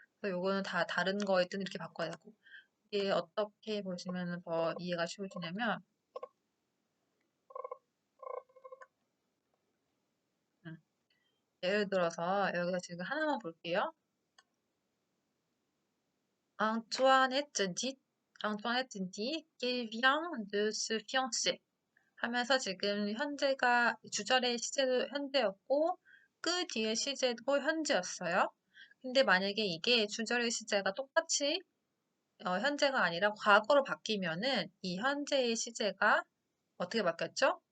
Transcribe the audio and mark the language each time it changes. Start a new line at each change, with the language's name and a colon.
Korean: 요거는 다 다른 거에 든 이렇게 바꿔야 되고. 이게 어떻게 보시면 더 이해가 쉬우시냐면, 음, 예를 들어서 여기서 지금 하나만 볼게요.
French: Antoinette dit, Antoinette dit qu'elle vient de se fiancer.
Korean: 하면서 지금 현재가 주절의 시제도 현재였고 그 뒤에 시제도 현재였어요. 근데 만약에 이게 주절의 시제가 똑같이 현재가 아니라 과거로 바뀌면은 이 현재의 시제가 어떻게 바뀌었죠?